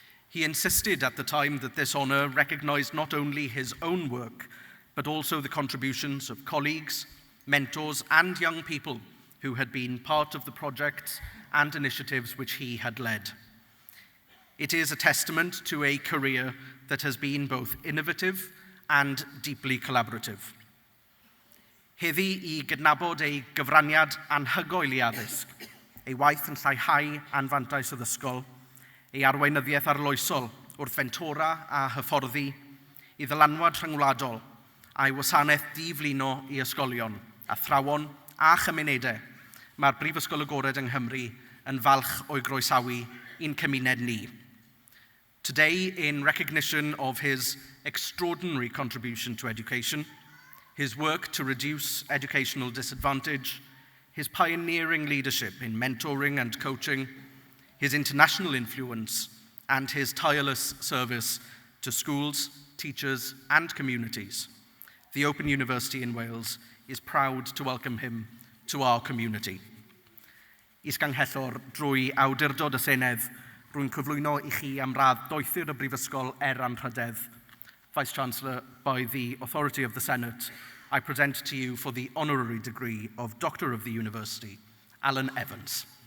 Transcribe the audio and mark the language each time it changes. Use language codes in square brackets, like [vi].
[en] He insisted at the time that this honour recognised not only his own work, but also the contributions of colleagues, mentors, and young people who had been part of the projects and initiatives which he had led. It is a testament to a career that has been both innovative and deeply collaborative. [cy] Heddi I gydnabod ei gyfraniad anhygoel I addysg, ei waith yn lleihau anfantais addysgol, ei arweinyddiaeth arloesol wrth fentora a hyfforddi, I ddylanwad rhyngwladol, a'i wasanaeth diflino I ysgolion, athrawon a chymunedau, mae'r Brifysgol Agored yng Nghymru yn falch o'i groesawu i'n cymuned ni. [en] Today, in recognition of his extraordinary contribution to education, his work to reduce educational disadvantage, his pioneering leadership in mentoring and coaching, his international influence, and his tireless service to schools, teachers, and communities, the Open University in Wales is proud to welcome him to our community. [cy] Isganghellor, drwy awdurdod y Senedd, rwy'n cyflwyno I chi am radd doethur y Brifysgol Anrhydedd. [en] Vice-Chancellor, by the authority of the Senate, I present to you for the honorary degree of Doctor of the University, Alan Evans.